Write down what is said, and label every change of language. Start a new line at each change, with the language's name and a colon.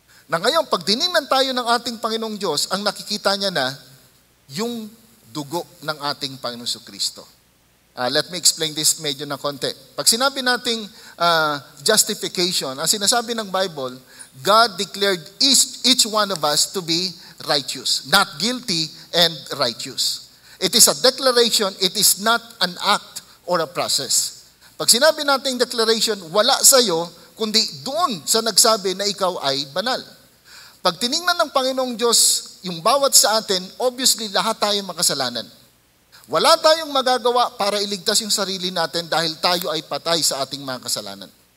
Filipino: Na ngayon, pag diningnan tayo ng ating Panginoong Diyos, ang nakikita niya na yung dugo ng ating Panginoong Kristo.
English: Let me explain this
Filipino: medyo na konti. Pag sinabi nating justification, ang sinasabi ng
English: Bible, God declared each one of us to be righteous, not guilty and righteous. It is a declaration, it is not an act or a process.
Filipino: Pag sinabi nating declaration, wala sa iyo, kundi doon sa nagsabi na ikaw ay banal. Pag tiningnan ng Panginoong Diyos yung bawat sa atin, obviously lahat tayo makasalanan. Wala tayong magagawa para iligtas yung sarili natin dahil tayo ay patay sa ating mga kasalanan.